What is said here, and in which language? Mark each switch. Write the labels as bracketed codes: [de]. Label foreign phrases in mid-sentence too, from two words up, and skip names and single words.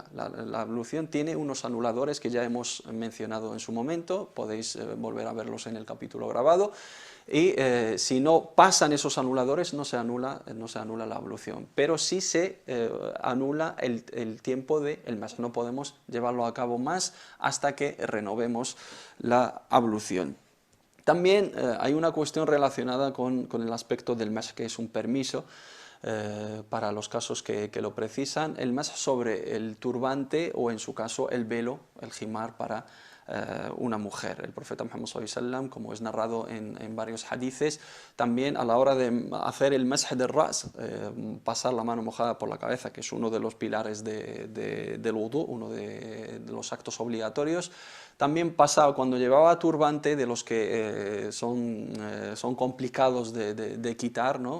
[es] La ablución tiene unos anuladores que ya hemos mencionado en su momento, podéis volver a verlos en el capítulo grabado, y si no pasan esos anuladores no se anula la ablución, pero sí se anula el tiempo del mas, no podemos llevarlo a cabo más hasta que renovemos la ablución. También hay una cuestión relacionada con el aspecto del mas, que es un permiso, para los casos que lo precisan, el mas sobre el turbante o en su caso el velo, el jimar para una mujer. El profeta Muhammad [ar] صلى الله عليه وسلم, [es] como es narrado en varios hadices, también a la hora de hacer el masj del ras, pasar la mano mojada por la cabeza, que es uno de los pilares del wudu, uno de los actos obligatorios, también pasaba cuando llevaba turbante, de los que son complicados de quitar, ¿no?